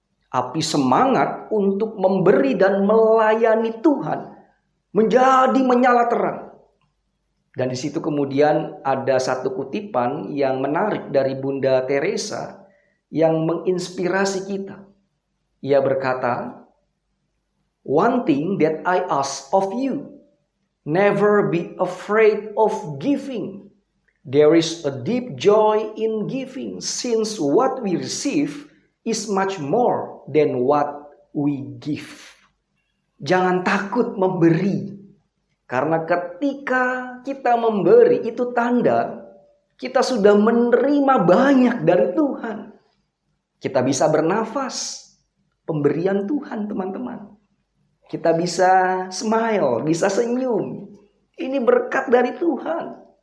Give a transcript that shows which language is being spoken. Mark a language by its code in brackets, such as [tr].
[id] Api semangat untuk memberi dan melayani Tuhan menjadi menyala terang. Dan di situ kemudian ada satu kutipan yang menarik dari Bunda Teresa yang menginspirasi kita. Ia berkata, [en] "One thing that I ask of you, never be afraid of giving. There is a deep joy in giving, since what we receive is much more than what we give." [id] Jangan takut memberi, karena ketika kita memberi itu tanda kita sudah menerima banyak dari Tuhan. Kita bisa bernafas, pemberian Tuhan teman-teman. Kita bisa smile, bisa senyum. Ini berkat dari Tuhan.